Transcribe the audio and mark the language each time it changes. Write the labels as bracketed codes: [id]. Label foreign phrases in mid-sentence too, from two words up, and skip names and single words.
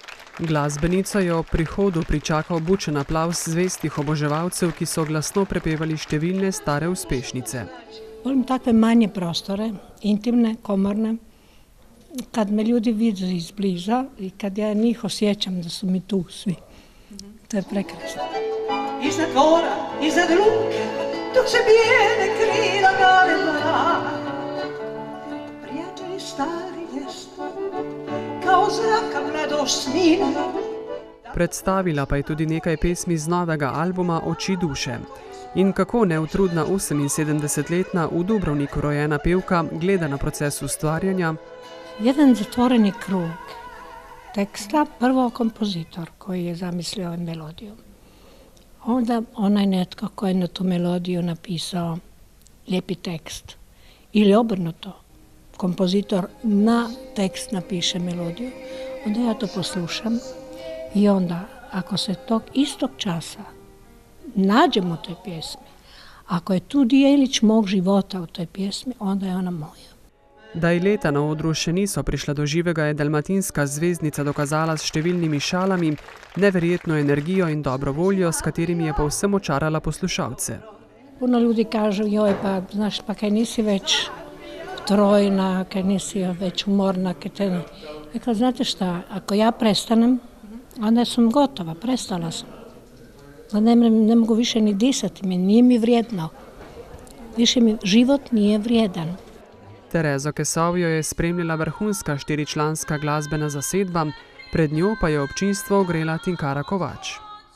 [sl] Glasbenico je ob prihodu pričakal bučen aplavz zvestih oboževalcev, ki so glasno prepevali številne stare uspešnice. [hr] Volim takve manje prostore, intimne, komorne, kad me ljudi vide izbliza i kad ja njih osjećam da su mi tu svi. To je prekrasno. Iza dvora, iza luke, dok se bijele krila galeba, prijatelji stari jeste, kao zraka mladostnine. [sl] Predstavila pa je tudi nekaj pesmi z novega albuma Oči duše. In kako neutrudna 78-letna v Dubrovniku rojena pevka gleda na proces ustvarjanja. [hr] Jedan zatvoreni krug teksta, prvo kompozitor koji je zamislio melodiju. Onda onaj netko koji je na tu melodiju napisao lijepi tekst. Ili obrnuto, kompozitor na tekst napiše melodiju. Onda ja to poslušam i onda ako se tog istog časa nađem u toj pjesmi, ako je tu dijelić mog života u toj pjesmi, onda je ona moja. [sl] Da ji leta na odru še niso prišla do živega, je dalmatinska zvezdnica dokazala s številnimi šalami, neverjetno energijo in dobro voljo, s katerimi je povsem očarala poslušalce. [hr] Puno ljudi kažu, joj pa, znaš, pa kaj nisi već trojna, kaj nisi već umorna, kaj te ne. Rekla, znate šta, ako ja prestanem, onda sam gotova, prestala sam. Ne mogu više ni disati, nije mi vrijedno. Više mi život nije vrijedan. [sl] Terezo Kesavjo je spremljala vrhunska 4-članska glasbena zasedba, pred njo pa je občinstvo ogrela Tinkara Kovač.